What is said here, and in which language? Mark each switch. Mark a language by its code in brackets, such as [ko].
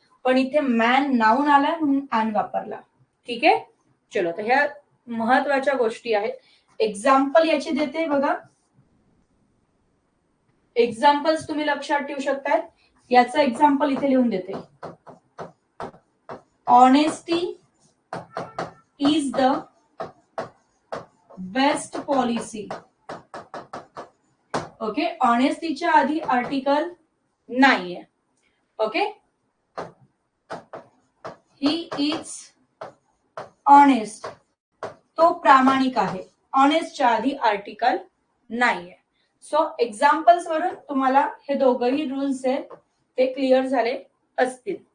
[mr] पण इथे man noun आला म्हणून ॲन वापरला. ठीक आहे. चलो, तर ह्या महत्वाच्या गोष्टी आहेत. एक्झाम्पल याची देते बघा. एक्झाम्पल्स तुम्ही लक्षात ठेवू शकताय. याचं एक्झाम्पल इथे लिहून देते. [en] Honesty is the best policy. ओके. [mr] ऑनेस्टीच्या आधी आर्टिकल नाहीये. ओके. [en] He is honest. [mr] तो प्रामाणिक आहे. ऑनेस्टच्या आधी आर्टिकल नाहीये. सो एक्झाम्पल्स वरून तुम्हाला हे दोघही रूल्स आहेत ते क्लिअर झाले असतील.